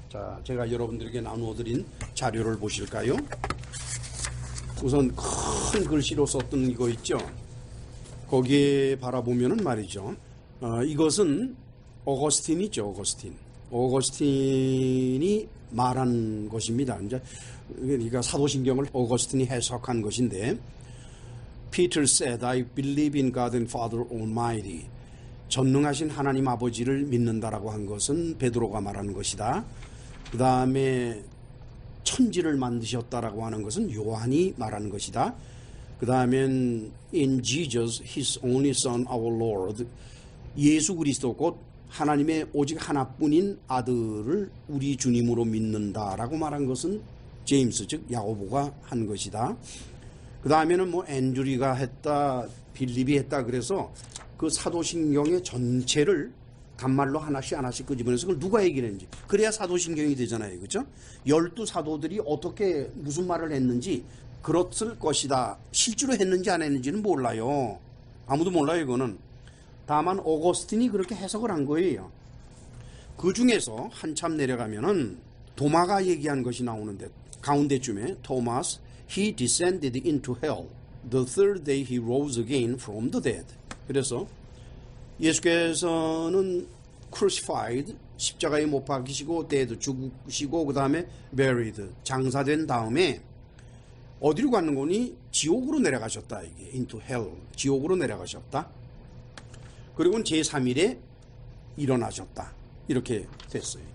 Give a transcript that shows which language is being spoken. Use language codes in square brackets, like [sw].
[ko] 자, 제가 여러분들에게 나누어드린 자료를 보실까요? 우선 큰 글씨로 썼던 이거 있죠. 거기에 바라보면은 말이죠. 이것은 어거스틴이죠. 어거스틴이 말한 것입니다. 이제 그러니까 사도신경을 어거스틴이 해석한 것인데, [en] Peter said, I believe in God and Father Almighty. [ko] 전능하신 하나님 아버지를 믿는다라고 한 것은 베드로가 말한 것이다. 그 다음에 천지를 만드셨다라고 하는 것은 요한이 말한 것이다. 그 다음엔 [en] in Jesus, His only Son, our Lord. [ko] 예수 그리스도 곧 하나님의 오직 하나뿐인 아들을 우리 주님으로 믿는다라고 말한 것은 제임스 즉 야고보가 한 것이다. 그 다음에는 뭐 앤드류가 했다, 빌립이 했다. 그래서 그 사도신경의 전체를 단말로 하나씩 끄집어내서 그걸 누가 얘기를 했는지 그래야 사도신경이 되잖아요. 그렇죠? 12사도들이 어떻게 무슨 말을 했는지 그렇을 것이다. 실제로 했는지 안 했는지는 몰라요. 아무도 몰라요. 이거는. 다만 어거스틴이 그렇게 해석을 한 거예요. 그 중에서 한참 내려가면은 도마가 얘기한 것이 나오는데 가운데쯤에 토마스 [en] He descended into hell. The third day he rose again from the dead. [ko] 그래서 예수께서는 crucified, 십자가에 못 박히시고 dead, 죽으시고 그 다음에 buried, 장사된 다음에 어디로 가는 거니? 지옥으로 내려가셨다. 이게 [en] into hell, [ko] 지옥으로 내려가셨다. 그리고 제3일에 일어나셨다. 이렇게 됐어요.